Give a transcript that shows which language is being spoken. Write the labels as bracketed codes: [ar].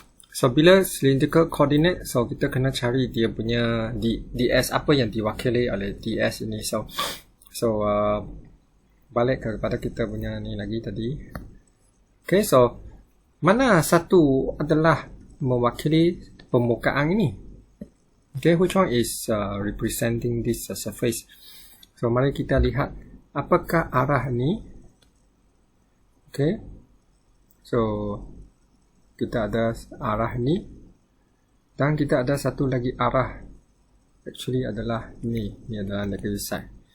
[ms] So, bila cylindrical coordinate, so kita kena cari dia punya ds, apa yang diwakili oleh ds ini. So balik kepada kita punya ni lagi tadi. Okay, so mana satu adalah mewakili permukaan ini? [en] Okay, which one is representing this surface? [ms] So, mari kita lihat apakah arah ni. Okay, so kita ada arah ni dan kita ada satu lagi arah, actually adalah ni adalah negative side.